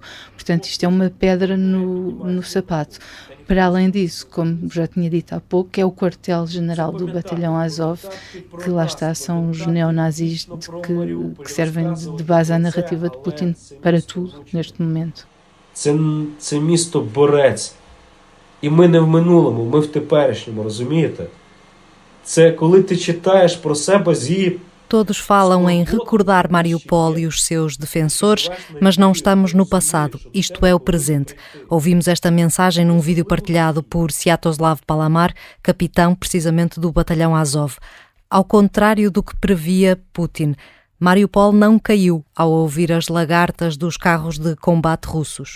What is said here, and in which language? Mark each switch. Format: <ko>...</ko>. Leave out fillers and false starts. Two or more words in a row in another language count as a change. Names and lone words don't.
<pt>Portanto, isto é uma pedra no sapato. Para além disso, como já tinha dito há pouco, é o quartel-general do batalhão Azov, que lá está, são os neonazis que servem de base à narrativa de Putin para tudo neste momento.</pt> <uk>Це місто борець. І ми не в минулому, ми в теперішньому, розумієте? Це коли ти читаєш про себе з її.</uk> <pt>Todos falam em recordar Mariupol e os seus defensores, mas não estamos no passado, isto é o presente. Ouvimos esta mensagem num vídeo partilhado por Sviatoslav Palamar, capitão precisamente do batalhão Azov. Ao contrário do que previa Putin, Mariupol não caiu ao ouvir as lagartas dos carros de combate russos.</pt>